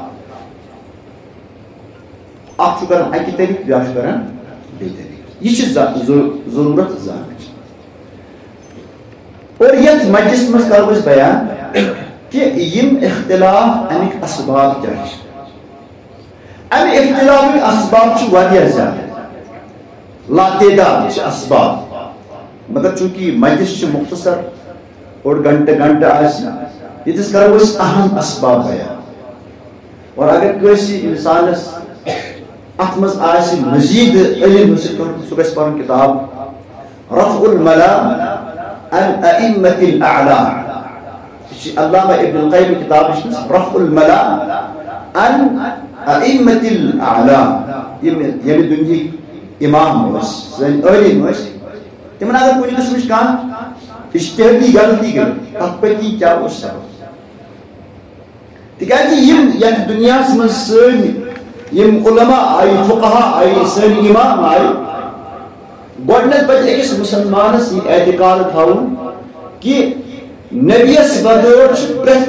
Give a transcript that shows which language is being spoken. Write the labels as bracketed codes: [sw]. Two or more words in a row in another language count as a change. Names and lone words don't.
[ks] اکھ چھُ کران اکہِ طریقہٕ بیٛاکھ چھُ کران بیٚیہِ طریقہٕ یہ چھِ ضروٗرت زانٕچ اور یتھ مجلس منٛز کرو أسۍ بیان کہ یم اختلاف امیک اسباب کیا چھِ امہِ اختلافٕکۍ اسباب چھِ واریاہ زیادٕ لاتعداد چھِ اسباب مگر چونکہ مجلس چھُ مختصر اوٚڑ گنٹہٕ آسہِ ییٚتس کرو أسۍ اہم اسباب بیان اور اگر کٲنٛسہِ انسانس اتھ منٛز آسہِ مزید علم حٲصِل کرُن سُہ گژھِ پرُن کتاب رفع الملام عن ائمة الاعلام علامہ ابن القیم کتاب رفع الملام عن ائمة الاعلام ییٚمہِ دُنیہٕکۍ امام ٲسۍ سٲنۍ عٲلم ٲسۍ تمن اگر کُنہِ قٕسمٕچ کانٛہہ اجتہٲدی غلطی گٔے تتھ پٔتۍ کیٛاہ اوس سبب تِکیٛازِ یِم یتھ دُنیاہس منٛز سٲنۍ یم علماء آئی فقہا آئی سٲنۍ امام آئی گۄڈنیٚتھ پزِ أکِس مسلمانس یہ اعتقاد تھاوُن کہ نبیس بغٲر چھُ پرٛٮ۪تھ